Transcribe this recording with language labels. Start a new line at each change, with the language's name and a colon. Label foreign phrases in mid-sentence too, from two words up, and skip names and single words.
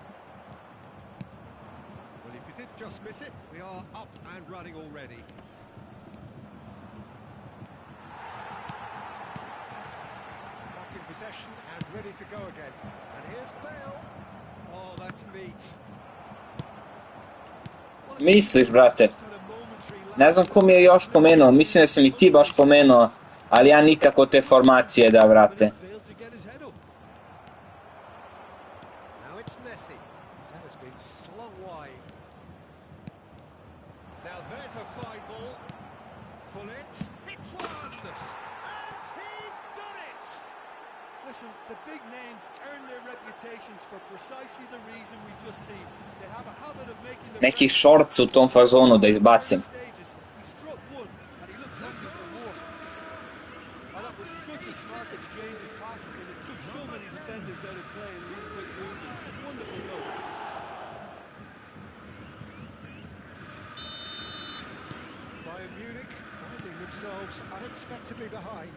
English: Well, if you did just miss it, we are up and running already. Back in possession and ready to go again. And here's Bale. Oh, that's neat.
Serbian: Misliš, brate? Ne znam ko mi je još pomenuo, mislim da si mi ti baš pomenuo, ali ja nikako te formacije da vrate.
English: Now it's Messi. That has been slung wide. Now there's a fine ball. Pullets hits one, and he's done it. Listen, the big names earn their reputations for precisely the reason we just seen. They have a habit of making the
Serbian: Neki shorts u tom fazonu da izbacim.
English: He struck one, and he looks hungry for more. Oh, that was such a smart exchange of passes, and it took so many defenders out of play in really quick movement. Wonderful goal. Bayern Munich finding themselves unexpectedly behind.